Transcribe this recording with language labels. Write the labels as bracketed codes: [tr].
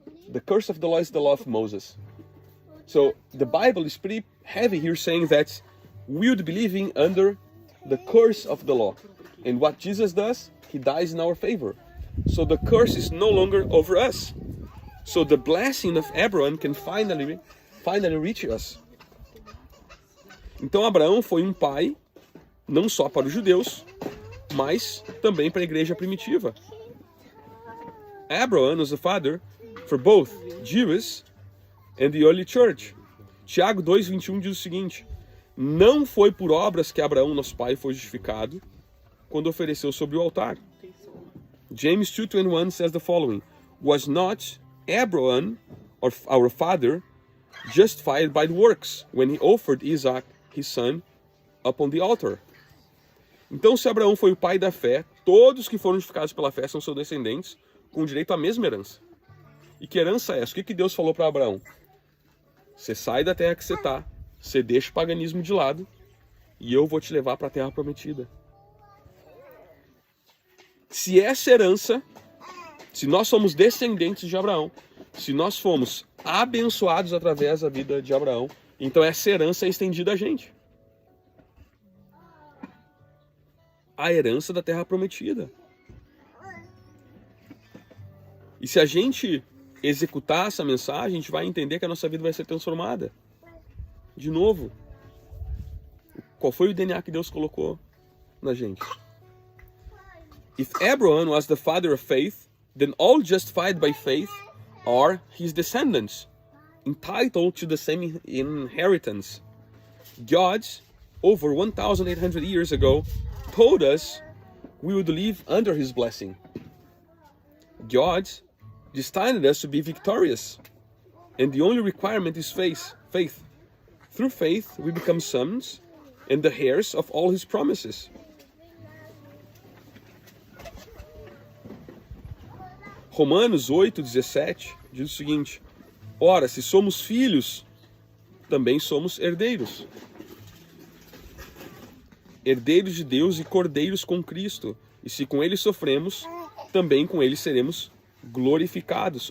[en] The curse of the law is the law of Moses. So the Bible is pretty heavy here, saying that we would be living under the curse of the law. And what Jesus does, He dies in our favor. So the curse is no longer over us. So the blessing of Abraham can finally reach us. [pt] Então Abraão foi um pai, não só para os judeus, mas também para a igreja primitiva. [en] Abraham was the father for both Jews and the early church. [pt] Tiago 2:21 diz o seguinte: não foi por obras que Abraão, nosso pai, foi justificado quando ofereceu sobre o altar. [en] James 2:21 says the following: was not Abraham, our father, justified by the works when he offered Isaac, his son, upon the altar? [pt] Então, se Abraão foi o pai da fé, todos que foram justificados pela fé são seus descendentes, com direito à mesma herança. E que herança é essa? O que Deus falou para Abraão? Você sai da terra que você está, você deixa o paganismo de lado, e eu vou te levar para a terra prometida. Se essa herança, se nós somos descendentes de Abraão, se nós fomos abençoados através da vida de Abraão, então essa herança é estendida a gente. A herança da terra prometida. E se a gente executar essa mensagem, a gente vai entender que a nossa vida vai ser transformada. De novo, qual foi o DNA que Deus colocou na gente? [en] If Abraham was the father of faith, then all justified by faith are his descendants, entitled to the same inheritance. God, over 1,800 years ago, told us we would live under his blessing. God destined us to be victorious, and the only requirement is faith. Through faith, we become sons and the heirs of all his promises. [pt] Romanos 8:17 diz o seguinte: ora, se somos filhos, também somos herdeiros. Herdeiros de Deus e cordeiros com Cristo. E se com ele sofremos, também com ele seremos glorificados.